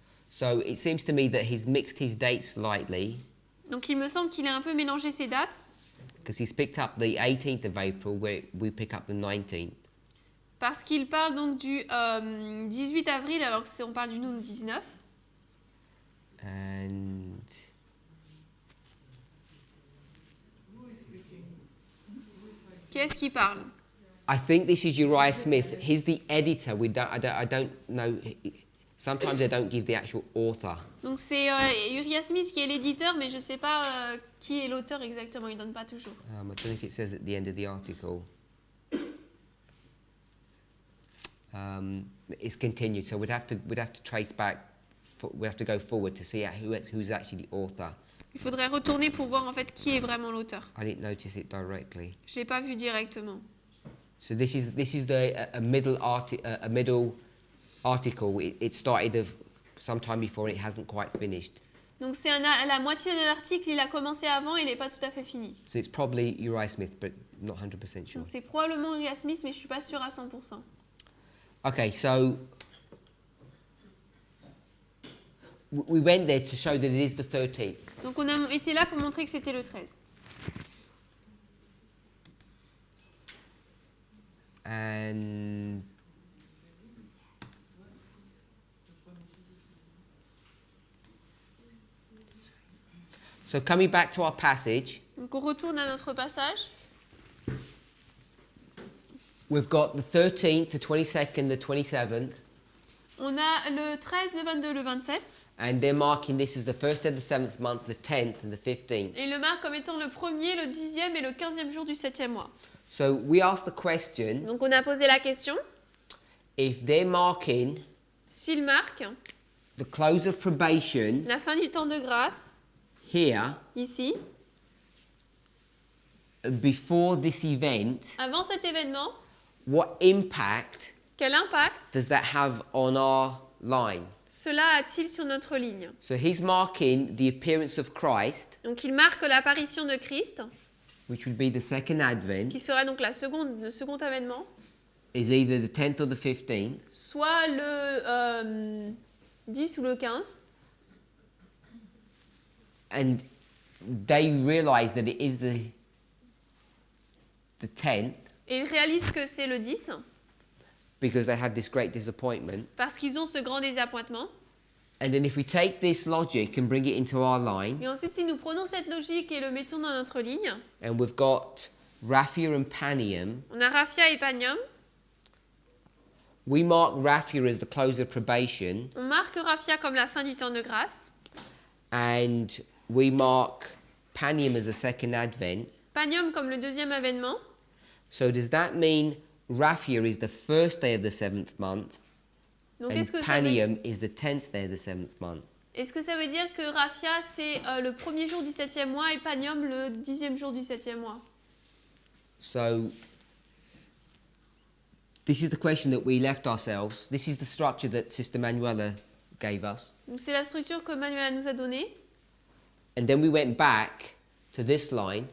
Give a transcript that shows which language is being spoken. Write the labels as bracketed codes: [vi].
[en] So it seems to me that he's mixed his dates slightly, [fr] Donc il me semble qu'il a un peu mélangé ses dates, [en] because he's picked up the 18th of April where we pick up the 19th. [fr] parce qu'il parle donc du 18 avril alors qu'on parle du nous 19. [en] And [fr] Qui est-ce qui parle? [en] I think this is Uriah Smith. He's the editor. I don't know. Sometimes they don't give the actual author. [fr] Donc c'est Uriah Smith qui est l'éditeur, mais je ne sais pas qui est l'auteur exactement, il ne donne pas toujours. [en] I don't know if it says at the end of the article. It's continued, so we'd have to trace back. We have to go forward to see who's actually the author. [fr] Il faudrait retourner pour voir en fait qui est vraiment l'auteur. [en] I didn't notice it directly. [fr] Je l'ai pas vu directement. [en] So this is a middle article. It started sometime before and it hasn't quite finished. [fr] Donc c'est la moitié d'un article, il a commencé avant, il n'est pas tout à fait fini. [en] So it's probably Uriah Smith, but not 100% sure. [fr] Donc c'est probablement Uriah Smith, mais je suis pas sûre à 100%. [en] Okay, so we went there to show that it is the 13th. [fr] Donc on a été là pour montrer que c'était le 13. [en] And so coming back to our passage, [fr] Donc on retourne à notre passage. [en] we've got the 13th, the 22nd, the 27th, [fr] On a le 13, le 22, le 27. [en] and they're marking this as the 1st and the 7th month, the 10th and the 15th. [fr] Et il le marque comme étant le 1er, le 10e et le 15e jour du 7e mois. [en] So we asked the question, [fr] Donc on a posé la question, [en] if they're marking [fr] s'il marque [en] the close of probation [fr] la fin du temps de grâce, [en] here, [fr] ici, [en] before this event, [fr] avant cet événement, [en] what impact [fr] quel impact [en] does that have on our line? [fr] cela a-t-il sur notre ligne? [en] So he's marking the appearance of Christ, [fr] Donc il marque l'apparition de Christ, [en] which would be the second advent, [fr] qui sera donc le second avènement, [en] is either the 10th or the 15th. [fr] soit le 10 ou le 15. [en] And they realize that it is the 10th [fr] Et ils réalisent que c'est le 10, [en] because they had this great disappointment. [fr] parce qu'ils ont ce grand désappointement. [en] And then if we take this logic and bring it into our line, [fr] Et ensuite, si nous prenons cette logique et le mettons dans notre ligne, [en] and we've got Raphia and Panium, [fr] on a Raphia et Panium. [en] we mark Raphia as the close of probation, [fr] On marque Raphia comme la fin du temps de grâce. [en] and we mark Panium as the second advent. [fr] Panium comme le deuxième avènement. [en] So does that mean Raphia is the first day of the 7th month, [fr] Donc [en] and Panium is the 10th day of the 7th month? [fr] est-ce que ça veut dire que Raphia c'est le premier jour du 7e mois et Panium le 10e jour du 7e mois? [en] So this is the question that we left ourselves. This is the structure that Sister Manuela gave us. [fr] Donc c'est la structure que Manuela nous a donnée. [en] And then we went back to this line